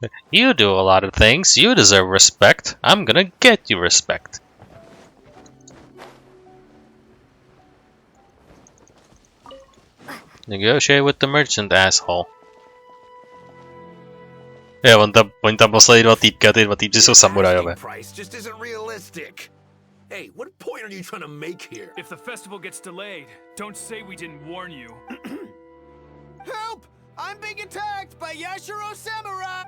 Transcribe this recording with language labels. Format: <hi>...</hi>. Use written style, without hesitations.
<en>You do a lot of things, you deserve respect. I'm gonna get you respect. Negotiate with the merchant, asshole.</en> <cs>Jo, oni tam poslali dva týpky a ty dva týpci jsou samurajové.</cs> <en>Price just isn't realistic. Hey, what point are you trying to make here? If the festival gets delayed, don't say we didn't warn you. Help! I'm being attacked by Yashiro Samurai!</en>